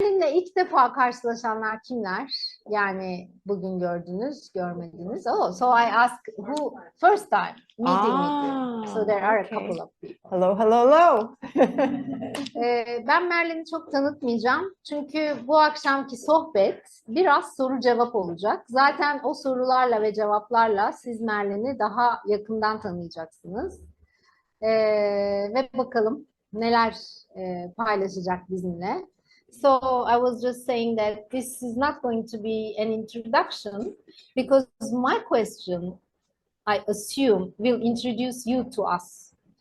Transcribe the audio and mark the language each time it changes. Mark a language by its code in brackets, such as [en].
[tr] Merlin'le ilk defa karşılaşanlar kimler? Yani bugün görmediniz. [en] Oh, so I ask who first time meeting with you. So there are a couple of people. Hello, hello, hello. [tr] Ben Merlin'i çok tanıtmayacağım. Çünkü bu akşamki sohbet biraz soru cevap olacak. Zaten o sorularla ve cevaplarla siz Merlin'i daha yakından tanıyacaksınız. Ve bakalım neler paylaşacak bizimle. [en] So I was just saying that this is not going to be an introduction because my question, I assume, will introduce you to us.